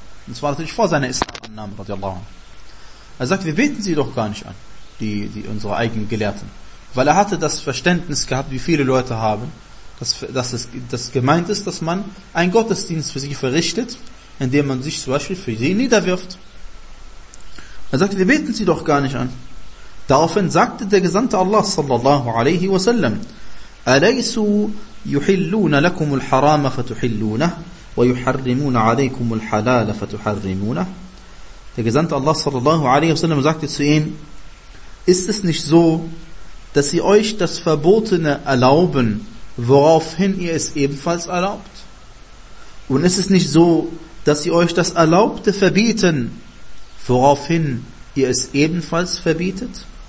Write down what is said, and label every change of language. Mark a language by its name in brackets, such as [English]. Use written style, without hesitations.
[German] Und zwar natürlich vor seiner Islamannahme radiallahu anhu. Er sagt, wir beten sie doch gar nicht an, die unsere eigenen Gelehrten. Weil er hatte das Verständnis gehabt, wie viele Leute haben, dass gemeint ist, dass man einen Gottesdienst für sie verrichtet, indem man sich zum Beispiel für sie niederwirft. Er sagte, wir beten sie doch gar nicht an. Daraufhin sagte der Gesandte Allah sallallahu alaihi wasallam, [Arabic] أَلَيْسُوا يُحِلُّونَ لَكُمُ الْحَرَامَ فَتُحِلُّونَهُ وَيُحَرِّمُونَ عَلَيْكُمُ الْحَلَالَ فَتُحَرِّمُونَهُ. [German] Der Gesandte Allah sallallahu alaihi wasallam sagte zu ihm, ist es nicht so, dass sie euch das Verbotene erlauben, woraufhin ihr es ebenfalls erlaubt? Und ist es nicht so, dass sie euch das Erlaubte verbieten, woraufhin ihr es ebenfalls verbietet?